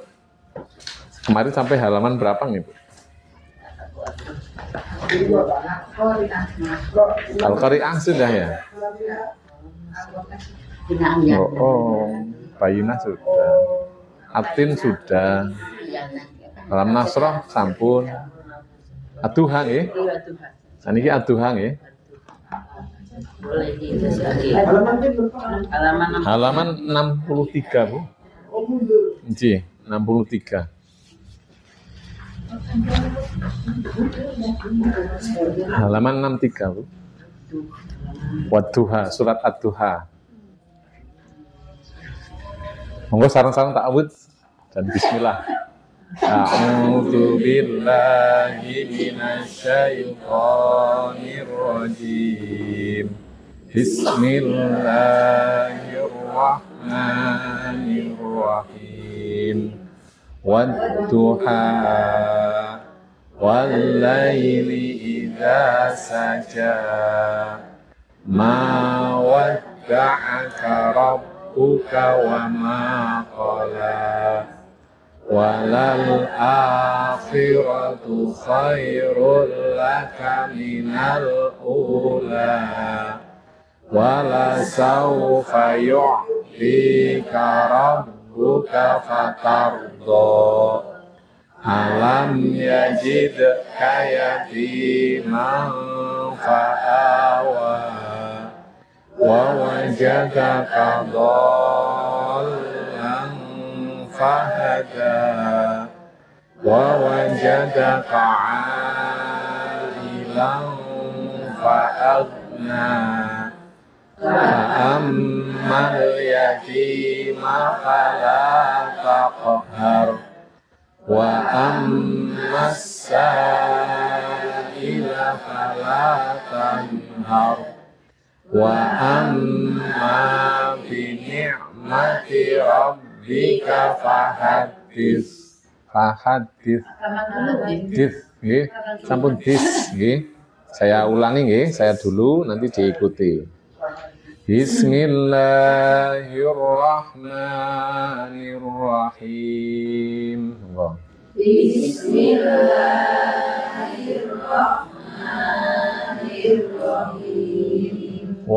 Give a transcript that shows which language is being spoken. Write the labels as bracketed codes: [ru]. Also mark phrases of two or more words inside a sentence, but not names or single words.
[id] Kemarin sampai halaman berapa nih, Bu? Al-Qari'ah sudah ya? Bayyinah sudah. Atin sudah. Alam Nasrah sampun. [jv] Ad-Duha nggih. Saniki Ad-Duha nggih. [id] Boleh dihitung lagi. Halaman 63, Bu. Ji, 63. Halaman 63, Bu. Wadduha, surat Ad-Duha. [jv] Monggo sareng-sareng ta'awudz dan bismillah. [ar] أعوذ بالله من الشيطان الرجيم. بسم الله الرحمن الرحيم. والضحى والليل إذا سجى. ما ودعك ربك وما قلى. وللآخرة خير لك من الأولى. ولسوف يعطيك ربك فترضى. ألم يجدك يتيما فآوى. ووجدك ضالا فهدى. ووجدك عائلا فأغنى. فأما اليتيم فلا تقهر. وأما السائل فلا تنهر. وأما بنعمة ربك فحدث. [jv] Fahaddits. Nggih, sampun dis nggih. [id] Saya ulangi nggih, saya dulu nanti diikuti. [ar] بسم الله الرحمن الرحيم. بسم الله الرحمن الرحيم.